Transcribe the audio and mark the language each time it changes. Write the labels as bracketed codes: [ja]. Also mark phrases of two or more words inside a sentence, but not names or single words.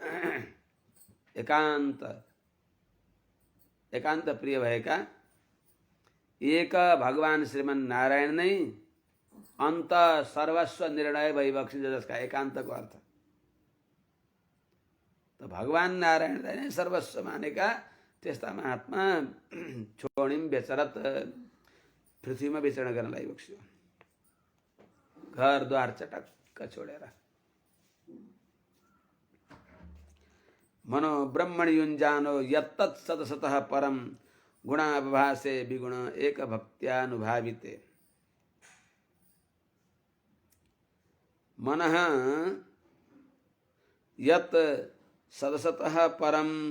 [ne] एकान्त प्रिय भएका एक भगवान श्रीमन नारायण नै अन्त सर्वस्व निर्णय भइबक्सिन्छ, जसका एकान्तको अर्थ त भगवान नारायणलाई नै सर्वस्व मानेका त्यस्ता महात्मा छोडिम बेचरत पृथ्वीमा विचरण गर्न लागिबक्स्यो, घरद्वार चटक्क छोडेर। [sa] मनो ब्रह्मणि युञ्जानो यत्तत् सतसतः परम गुणाभासे विगुण एक भक्त्यानुभाविते। मनः यत् सतसतः परम